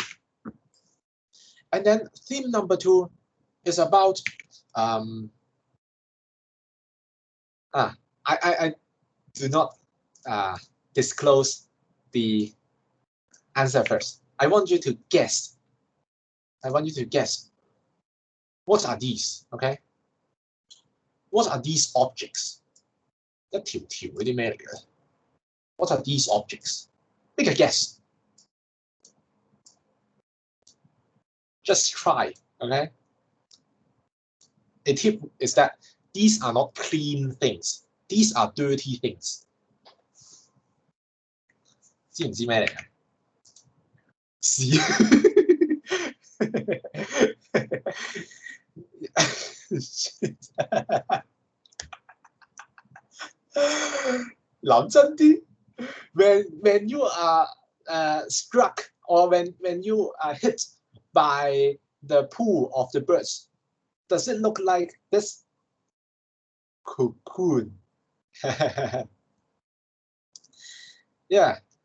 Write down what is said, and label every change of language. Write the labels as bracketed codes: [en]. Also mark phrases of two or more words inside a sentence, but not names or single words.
[en] And then theme number 2 is about I do not disclose the answer first. I want you to guess. What are these? Okay. What are these objects? [yue] 一條條嗰啲咩嚟嘅? [en] What are these objects? Make a guess. Just try. Okay. A tip is that these are not clean things. These are dirty things. [yue] 知唔知咩嚟嘅？屎。諗真啲 [en] when you are struck or when you are hit by the poo of the birds, does it look like this? Cocoon. Yeah.